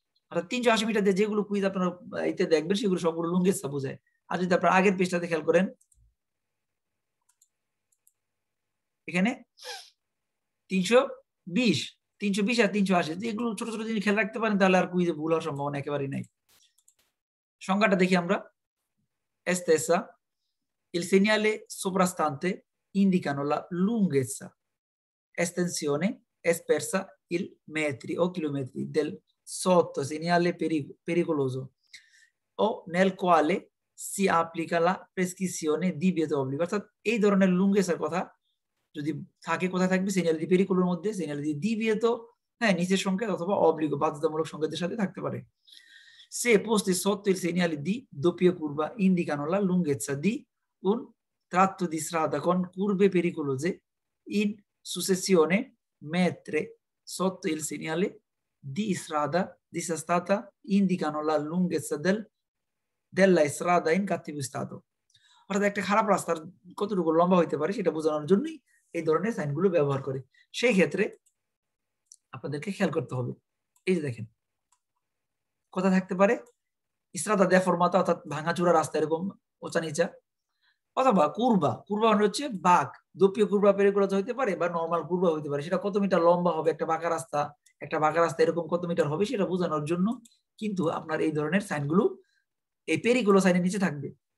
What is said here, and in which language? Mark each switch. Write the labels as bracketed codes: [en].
[bn] অর্থাৎ 380 মিটার দিয়ে যেগুলো কুইজ আপনারা এতে দেখবেন সেগুলো সবগুলো লুঙ্গেসা বোঝায়। আর যদি আপনারা আগের পেজটাতে খেয়াল করেন এখানে 320 আর 380, এগুলো ছোট ছোট জিনিস খেয়াল রাখতে পারেন তাহলে আর কুইজে ভুল হওয়ার সম্ভাবনা একেবারেই নাই। সংখ্যাটা দেখি আমরা। [it] estesa il segnale soprastante indicano la lunghezza, estensione espressa il metri o chilometri del sotto segnale pericoloso o nel quale si applica la prescrizione divieto obbligo। [bn] অর্থাৎ এই ধরনের লুঙ্গেসার কথা যদি থাকে, কোথায় থাকবে? সেনিয়াল দি পেরিকুলোর মধ্যে, সেনিয়াল দি ডিভিয়েতো, হ্যাঁ নিচের সংকেত অথবা অব্লিগো বাধ্যতামূলক সংকেতের সাথে থাকতে পারে। [it] Se posti sotto il segnale di doppia curva indicano la lunghezza di un tratto di strada con curve pericolose in successione, mentre sotto il segnale di strada disastata indicano la lunghezza della strada in cattivo stato। [bn] অর্থাৎ একটা খারাপ রাস্তার কতটুকু লম্বা হইতে পারে সেটা বোঝানোর জন্যই এই ধরনের সাইনগুলো ব্যবহার করে। সেই ক্ষেত্রে আপনাদেরকে খেয়াল করতে হবে, এই যে দেখেন কথা থাকতে পারে স্ট্রাদা দেফরমাতা অর্থাৎ ভাঙাচুরা রাস্তা এরকম ওচা নিচা, অথবা কুরবা মানে হচ্ছে বাঁক, দোপীয় কুরবা পেরিকুলোস হইতে পারে বা নরমাল কুরবা হইতে পারে, সেটা কত মিটার লম্বা হবে, একটা বাঁকা রাস্তা এরকম কত মিটার হবে সেটা বোঝানোর জন্য কিন্তু আপনার এই ধরনের সাইনগুলো এই পেরিকুলো সাইনের নিচে থাকবে।